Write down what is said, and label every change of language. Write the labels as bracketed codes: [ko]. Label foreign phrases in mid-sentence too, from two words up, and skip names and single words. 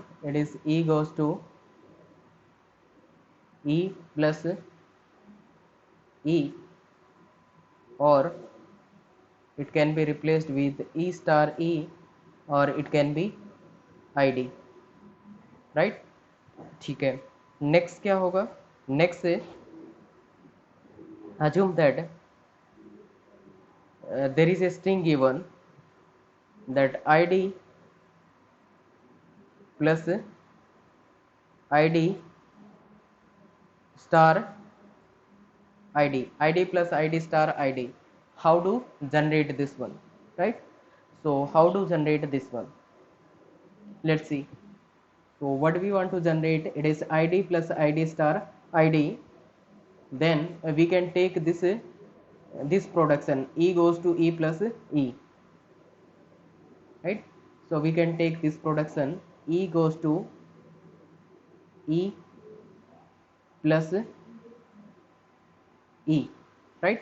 [en] It is E goes to E plus E, or it can be replaced with E star E, or it can be ID, right? [hi] ठीक है. [en] Next [hi] क्या होगा? [en] Next से assume that there is a string given, that ID plus ID star ID plus ID star ID. How to generate this one, right? So how to generate this one? Let's see. So what we want to generate, it is id plus id star id. Then we can take this production, e goes to e plus e, right? So we can take this production, e goes to e plus e, right?